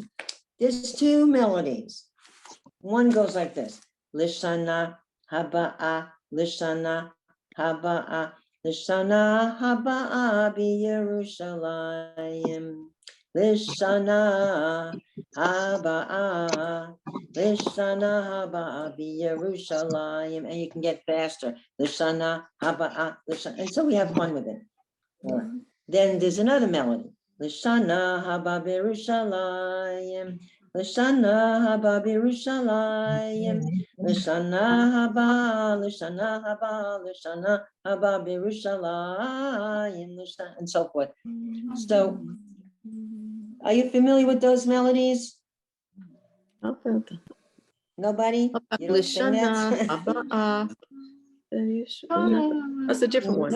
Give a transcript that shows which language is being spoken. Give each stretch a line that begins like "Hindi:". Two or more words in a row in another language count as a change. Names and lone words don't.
English: There's 2 melodies. One goes like this:
Hebrew: לשנה הבאה, לשנה הבאה, לשנה הבאה ירושלים. לשנה הבאה, לשנה הבאה ירושלים,
English: and you can get faster.
Hebrew: לשנה הבאה, לשנה,
English: and so we have fun with it. Or, then there's another melody.
Hebrew: לשנה הבאה ירושלים, לשנה הבאה ירושלים, לשנה הבאה, לשנה הבאה, לשנה הבאה ירושלים,
English: and so forth. So, are you familiar with those melodies? Nobody? You don't sing Lishana, that? Abaa. That's a different one.